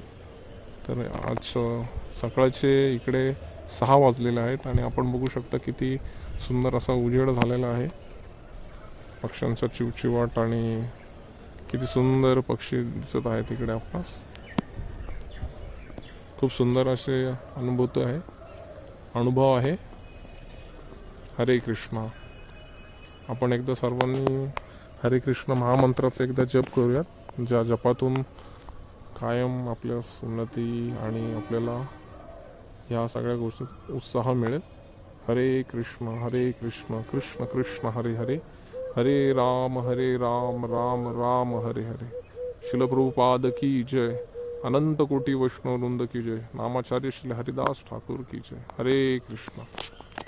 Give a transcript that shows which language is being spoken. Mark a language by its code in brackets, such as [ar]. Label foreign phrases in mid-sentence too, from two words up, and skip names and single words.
[mr] तर आज सकाळचे इकडे 6 वाजलेले आहेत आणि आपण बघू शकता किती सुंदर असा उजेड झालेला आहे। पक्ष्यांचा चिवचिवाट आणि किती सुंदर पक्षी दिसत आहेत इकडे आपणास। खूप सुंदर असे अनुभव आहे। हरे कृष्णा। आपण एकदा सर्वांनी हरे कृष्ण महामंत्राचा एकदा जप करूयात, ज्या जपातून कायम आपल्यास उन्नती आणि आपल्याला ह्या सगळ्या गोष्टी उत्साह मिळेल। हरे कृष्ण कृष्ण कृष्ण हरे हरे, हरे राम राम राम हरे हरे। [hi] शिल प्रभुपाद की जय, अनंत कोटि वैष्णव वृंद की जय, नामाचार्य श्री हरिदास ठाकुर की जय। [mr] हरे कृष्ण।